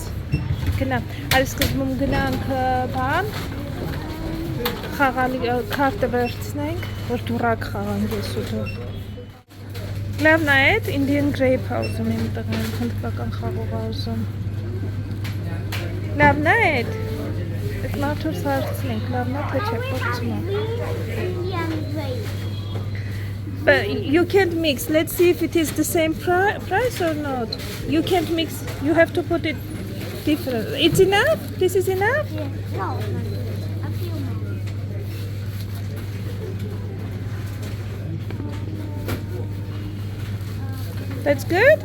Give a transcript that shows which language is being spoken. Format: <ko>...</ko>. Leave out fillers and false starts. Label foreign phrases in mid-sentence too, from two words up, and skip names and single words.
<hy>Գնա, այս սկզբում գնանք բան, խաղալի քարտը վերցնենք, որ դուրակ խաղանք ես ու դու։ Լավն է այդ, Indian Grape House-ում եմ տղան, հնդկական խաղող ուզում։ Լավն է այդ, այդ մարդուր սարցնենք, լավն է թե չէ, փորձում եմ։</hy> <en>But you can't mix, let's see if it is the same price or not. You can't mix, you have to put it different. It's enough? This is enough? Yeah. No. That's good?</en>